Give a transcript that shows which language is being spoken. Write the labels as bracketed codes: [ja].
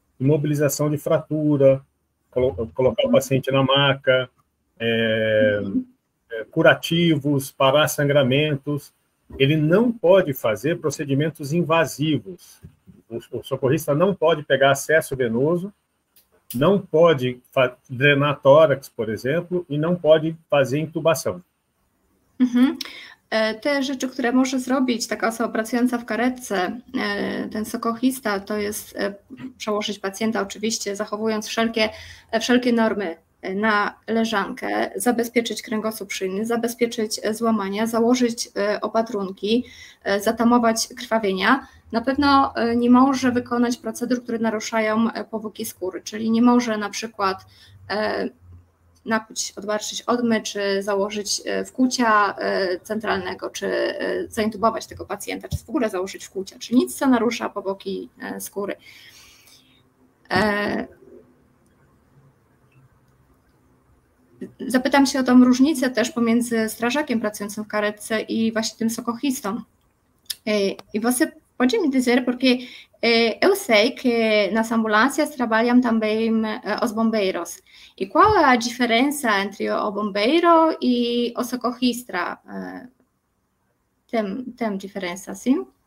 [pt] Imobilização de fratura, colocar o paciente na maca, curativos, parar sangramentos. Ele não pode fazer procedimentos invasivos. O socorrista não pode pegar acesso venoso, não pode drenar tórax, por exemplo, i não pode fazer intubação. [pl] Te rzeczy, które może zrobić taka osoba pracująca w karetce, ten socorrista, to jest przełożyć pacjenta oczywiście, zachowując wszelkie normy na leżankę, zabezpieczyć kręgosłup szyjny, zabezpieczyć złamania, założyć opatrunki, zatamować krwawienia. Na pewno nie może wykonać procedur, które naruszają powłoki skóry, czyli nie może na przykład nakuć, odbarczyć odmy, czy założyć wkłucia centralnego, czy zaintubować tego pacjenta, czy w ogóle założyć wkłucia, czy nic, co narusza powłoki skóry. Zapytam się o tą różnicę też pomiędzy strażakiem pracującym w karetce i właśnie tym socorristą. [pt] E você pode me dizer, porque eu sei que nas ambulâncias trabalham também os bombeiros. E qual é a diferença entre o bombeiro e o socorrista? Tem diferença, sim?